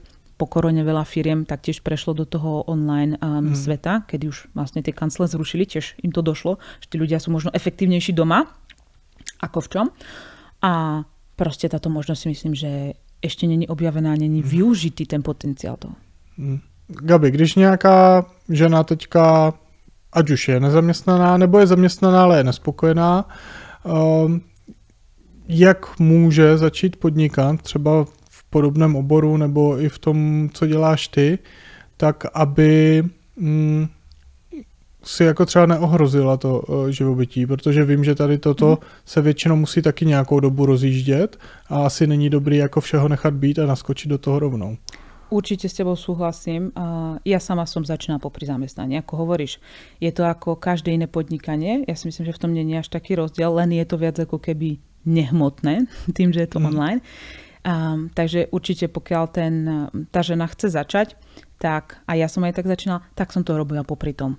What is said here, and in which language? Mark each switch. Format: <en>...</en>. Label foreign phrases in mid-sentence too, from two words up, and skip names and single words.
<sk>Po korone veľa firiem taktiež prešlo do toho online sveta, kedy už vlastne tie kancele zrušili, tiež im to došlo, že tí ľudia sú možno efektívnejší doma, ako v čom. A proste táto možnosť si myslím, že ešte není objavená, není využitý ten potenciál toho. Gabi,</sk> <cs>když nějaká žena teďka, ať už je nezaměstnaná, nebo je zaměstnaná, ale je nespokojená, jak může začít podnikat třeba v podobném oboru nebo i v tom, co děláš ty, tak aby si jako třeba neohrozila to živobytí, protože vím, že tady toto se většinou musí taky nějakou dobu rozjíždět a asi není dobrý jako všeho nechat být a naskočit do toho rovnou.</cs> <sk>Určite s tebou súhlasím. Ja sama som začínala popri zamestnaní. Ako hovoríš, je to ako každé iné podnikanie. Ja si myslím, že v tom nie je až taký rozdiel, len je to viac ako keby nehmotné, tým, že je to online. Takže určite pokiaľ tá žena chce začať, tak a ja som aj tak začínala, tak som to robila popri tom.</sk>